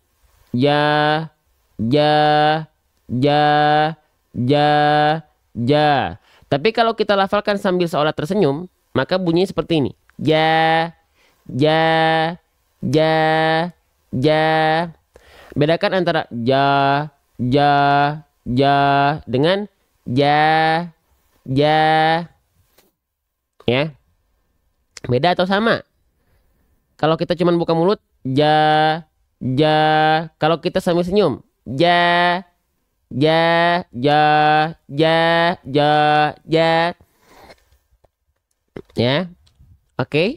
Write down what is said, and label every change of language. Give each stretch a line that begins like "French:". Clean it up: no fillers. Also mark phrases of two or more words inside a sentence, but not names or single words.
Arabic: Ja, ja, ja, ja, ja.
Indonesian: Tapi kalau kita lafalkan sambil seolah tersenyum, maka bunyinya seperti ini.
Arabic: Ja, ja, ja, ja.
Indonesian: Bedakan antara ja, ja, ja dengan ja, ja. Ya. Beda atau sama? Kalau kita cuma buka mulut,
Arabic: ja, ja.
Indonesian: Kalau kita sambil senyum,
Arabic: ja, ja, ja, ja, ja, ja.
Indonesian: Ya. Oke.